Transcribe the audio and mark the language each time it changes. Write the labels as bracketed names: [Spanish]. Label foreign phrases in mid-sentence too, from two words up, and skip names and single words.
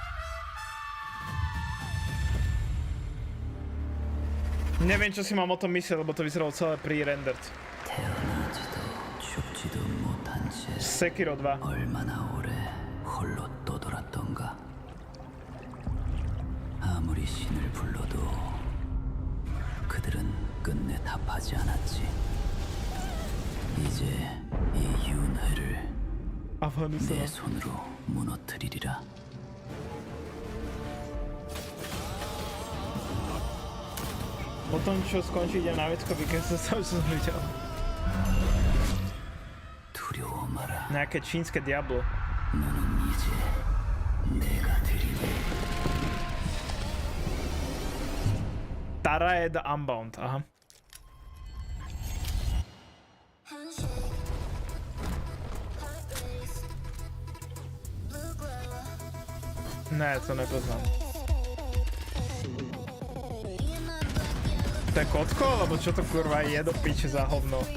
[Slovak] Neviem, čo si mám o tom myslieť, lebo to vyzeralo celé pre-rendered. Sekiro 2. [Korean] 아무리 신을 불러도 그들은 끝내 답하지 않았지. 이제 이 윤회를 내 손으로 무너뜨리리라. [Slovak] Potom čo skončí, idem na vecko, keď som sa zmyťal. [Korean] 두려워 마라. [Slovak] Nejaké čínske Diablo. [Korean] 너는 이제 내가 되리니. [Slovak] Tara je the Unbound, aha. Ne, to nepoznám. To je kotko, alebo čo to kurva je do piče za hovno?